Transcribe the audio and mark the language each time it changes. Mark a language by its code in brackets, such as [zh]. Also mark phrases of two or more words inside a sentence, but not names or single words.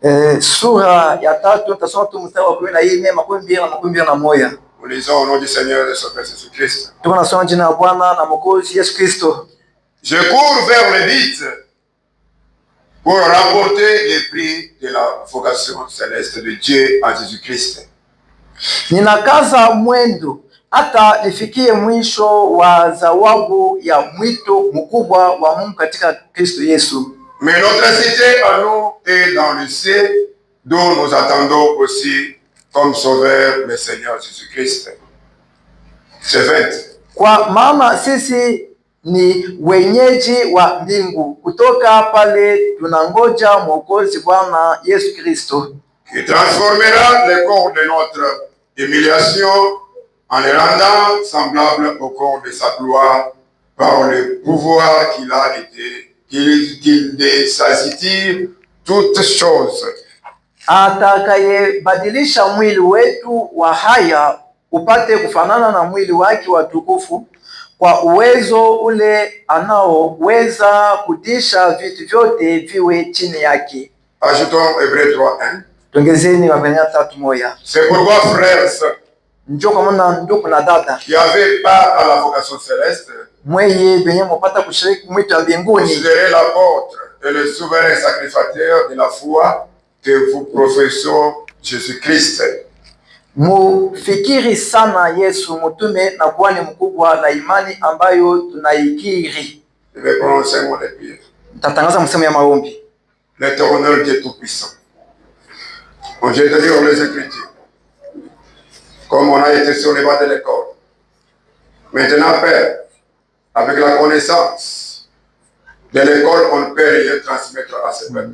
[fr] Nous lisons au nom du Seigneur et de son Père Jésus-Christ. Je cours vers le but pour remporter les prix de la vocation céleste de Dieu en Jésus-Christ. [sw] Ninakaza mwendo hata nifikie mwisho wa zawabu ya mwito mkubwa wa Mungu katika Kristo Yesu. [fr] Mais notre cité à nous est dans le ciel, dont nous attendons aussi comme sauveur le Seigneur Jésus-Christ. C'est 20. [sw] Kwa maana sisi ni wenyeji wa mbingu, kutoka pale tunangoja Mwokozi Bwana Yesu Kristo, [fr] qui transformera le corps de notre humiliation en le rendant semblable au corps de sa gloire par le pouvoir qu'il a été, qu'il désaisir toutes choses. [sw] Atakayebadilisha mwili wetu wa haya upate kufanana na mwili wake wa tukufu, kwa uwezo ule anaoweza kutisha vitu vyote viwe chini yake. [fr] Ajoutons Hébreux 3:1. C'est pourquoi, frères, qui avaient part à la vocation céleste, considérez l'apôtre et le souverain sacrificateur de la foi que vous professons Jésus-Christ. [sw] Mufikiri sana Yesu mtume na kuhani mkubwa na imani ambayo tunaikiri. [fr] Je vais prononcer un mot de prière. [sw] Tatangaza msemo ya maombi. [fr] L'Éternel Dieu Tout-Puissant, on vient de lire les Écritures, comme on a été sur les bancs de l'école. Maintenant, Père, avec la connaissance de l'école, on ne peut rien transmettre à ce peuple.